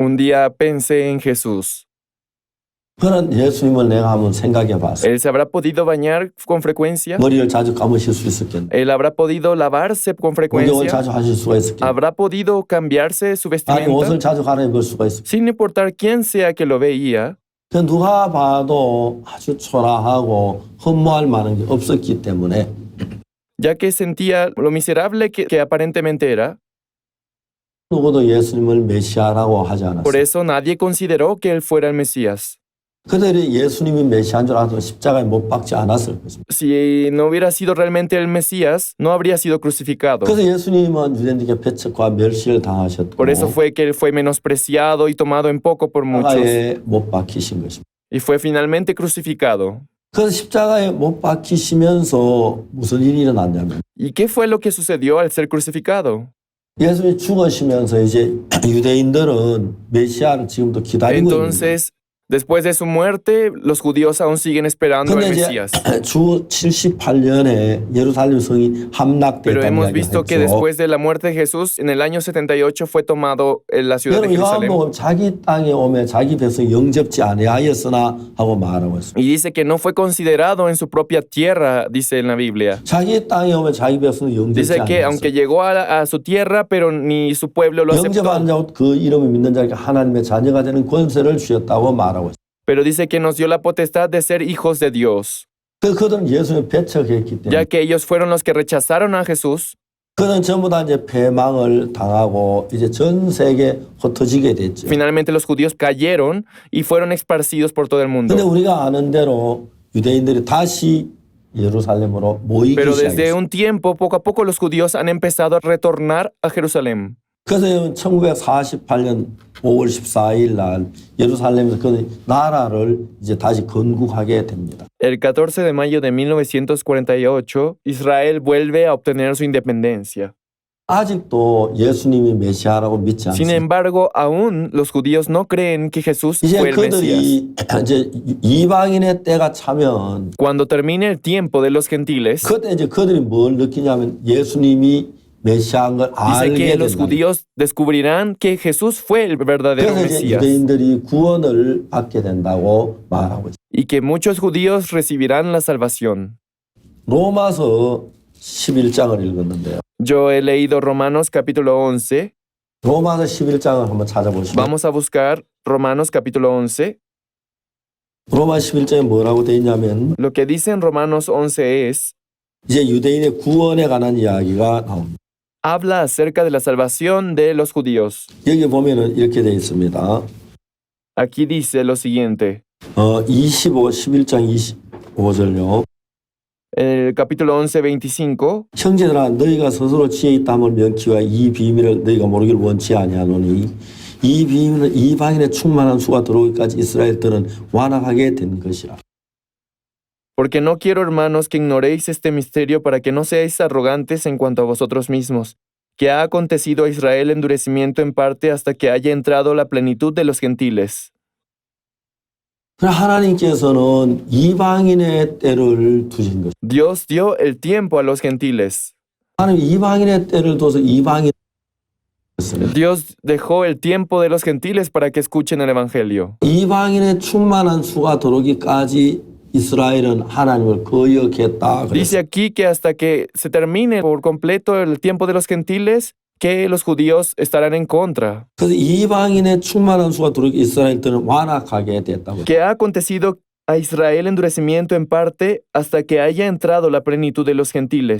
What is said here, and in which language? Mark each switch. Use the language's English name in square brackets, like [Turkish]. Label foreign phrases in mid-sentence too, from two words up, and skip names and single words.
[Spanish] Un día pensé en Jesús. [Korean] 그런 예수님을 내가 한번 생각해 봤어. [Spanish] ¿Él se habrá podido bañar con frecuencia? [Korean] 머리를 자주 감으실 수 있었겠네. [Spanish] ¿Él habrá podido lavarse con [Korean] 목욕을 [Spanish] frecuencia? [Korean] 자주 하실 수가 있었겠네. [Spanish] ¿Habrá podido cambiarse su [Korean] 아니 옷을 [Spanish] vestimenta? [Korean] 자주 갈아입을 수가 있었겠네. [Spanish] Sin importar quién sea que lo veía, [Korean] 그 누가 봐도 아주 초라하고 허무할 만한 게 없었기 때문에 [Spanish] ya que sentía lo miserable que aparentemente era. [Korean] 누구도 예수님을 메시아라고 하지 [Spanish] Por [Korean] 않았어요. [Spanish] eso nadie consideró que él fuera el Mesías. [Korean] 그들이 예수님이 메시아인 줄 알아도 십자가에 못 박지 않았을 것입니다. [Spanish] Si no hubiera sido realmente el Mesías, no habría sido crucificado. [Korean] 그래서 예수님은 유대인들에게 배척과 멸시를 당하셨고 [Spanish] Por eso fue que él fue menospreciado y tomado en poco por muchos. [Korean] 십자가에 못 박히신 것입니다. [Spanish] Y fue finalmente crucificado. [Korean] 그래서 십자가에 못 박히시면서 무슨 일이 일어났냐면 [Spanish] ¿Y qué fue lo que sucedió al ser crucificado? [Korean] 예수님이 죽으시면서 이제 유대인들은 메시아를 지금도 기다리고 있는 거예요. [Spanish] Entonces, después de su muerte, los judíos aún siguen esperando al [Korean] 근데 이제 [Spanish] Mesías. [Korean] 주 78년에 예루살렘 성이 [Spanish] Pero [Korean] 함락됐다는 [Spanish] hemos [Korean] 이야기를 [Spanish] visto que [Korean] 했죠. [Spanish] después de la muerte de Jesús, en el año 78 fue tomado la ciudad de [Korean] 여러분 [Spanish] Jerusalén. [Korean] 요한복음 자기 땅에 오매 자기 백성 영접지 아니하였으나 하고 말하고 있습니다. [Spanish] Y dice que no fue considerado en su propia tierra, dice en la Biblia. [Korean] 자기 땅에 오면 자기 백성 영접지 [Spanish] Dice que [Korean] 아니하였어요. [Spanish] aunque llegó a su tierra, pero ni su pueblo lo aceptó. [Korean] 영접하는 자고 그 이름을 믿는 자에게 하나님의 자녀가 되는 권세를 주셨다고 말하고 있습니다. [Spanish] Pero dice que nos dio la potestad de ser hijos de Dios, [Korean] 그들은 예수님을 배척했기 때문에 [Spanish] ya que ellos fueron los que rechazaron a Jesús. [Korean] 그는 전부 다 이제 패망을 당하고 이제 전 세계에 흩어지게 됐죠. [Spanish] Finalmente los judíos cayeron y fueron esparcidos por todo el mundo. [Korean] 근데 우리가 아는 대로 유대인들이 다시 예루살렘으로 모이기 [Spanish] Pero desde [Korean] 시작했어요. [Spanish] un tiempo, poco a poco, los judíos han empezado a retornar a Jerusalén. [Korean] 그래서 1948년 5월 14일 날 예루살렘에서 그 나라를 이제 다시 건국하게 됩니다. [Spanish] El 14 de mayo de 1948, Israel vuelve a obtener su independencia. [Korean] 아직도 예수님이 메시아라고 믿지 [Spanish] Sin [Korean] 않습니다. [Spanish] embargo, aún los judíos no creen que Jesús [Korean] 이제 [Spanish] fue el Mesías. [Korean] 그들이 이제 이방인의 때가 차면 [Spanish] Cuando termine el tiempo de los gentiles, [Korean] 그때 이제 그들이 뭘 느끼냐면 예수님이 메시아인 걸 [Spanish] dice [Korean] 알게 [Spanish] que los [Korean] 된다. [Spanish] judíos descubrirán que Jesús fue el verdadero [Korean] 그래서 이제 [Spanish] Mesías [Korean] 유대인들이 구원을 받게 된다고 말하고 있습니다. [Spanish] y que muchos judíos recibirán la salvación. [Korean] 로마서 11장을 읽었는데요. [Spanish] Yo he leído Romanos capítulo 11. [Korean] 로마서 11장을 한번 찾아보시면 [Spanish] Vamos a buscar Romanos capítulo 11. [Korean] 로마 11장에 뭐라고 되어 있냐면 [Spanish] Lo que dice en Romanos 11 es, [Korean] 이제 유대인의 구원에 관한 이야기가 나옵니다. [Spanish] habla acerca de la salvación de los judíos. [Korean] 여기 보면은 이렇게 되어 있습니다. [Spanish] Aquí dice lo siguiente. [Korean] 11장 25절요. [Spanish] El capítulo 11, 25. [Korean] 형제들아 너희가 스스로 지혜 있다함을 명키와 이 비밀을 너희가 모르길 원치 아니하노니 이 비밀은 이방인의 충만한 수가 들어오기까지 이스라엘들은 완악하게 된 것이라. [Spanish] Porque no quiero, hermanos, que ignoréis este misterio para que no seáis arrogantes en cuanto a vosotros mismos, que ha acontecido a Israel endurecimiento en parte hasta que haya entrado la plenitud de los gentiles. [Korean] 하나님께서는 이방인의 때를 두신 것. [Spanish] Dios dio el tiempo a los gentiles. [Korean] 하나님 이방인의 때를 둬서 이방인. [Spanish] Dios dejó el tiempo de los gentiles para que escuchen el evangelio. [Korean] 이방인의 충만한 수가 들어오기까지 이스라엘은 하나님을 거역했다. [Spanish] Dice aquí que hasta que se termine por completo el tiempo de los gentiles, que los judíos estarán en contra. [Korean] 그래서 이방인의 충만한 수가 들어오기 이스라엘들은 완악하게 됐다고. [Spanish] Que ha acontecido a Israel endurecimiento en parte hasta que haya entrado la plenitud de los gentiles.